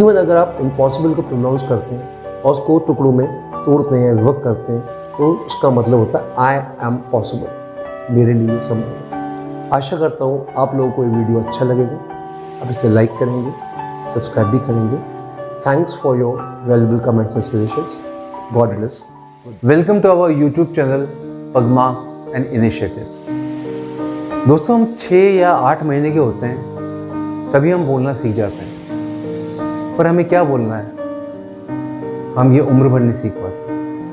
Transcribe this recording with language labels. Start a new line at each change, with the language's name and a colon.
Hindi: Even अगर आप impossible को प्रोनाउंस करते हैं और उसको टुकड़ों में तोड़ते हैं, विभक्त करते हैं, तो उसका मतलब होता है
English: I am possible,
Hindi: मेरे लिए संभव है। आशा करता हूँ आप लोगों को ये वीडियो अच्छा लगेगा। आप इसे लाइक करेंगे, सब्सक्राइब भी करेंगे
English: Thanks for your valuable comments and suggestions. God bless. Welcome to our YouTube channel Pagma and initiative.
Hindi: दोस्तों, हम 6 या 8 महीने के होते हैं तभी हम बोलना सीख जाते हैं, पर हमें क्या बोलना है हम ये उम्र भर नहीं सीख पाते।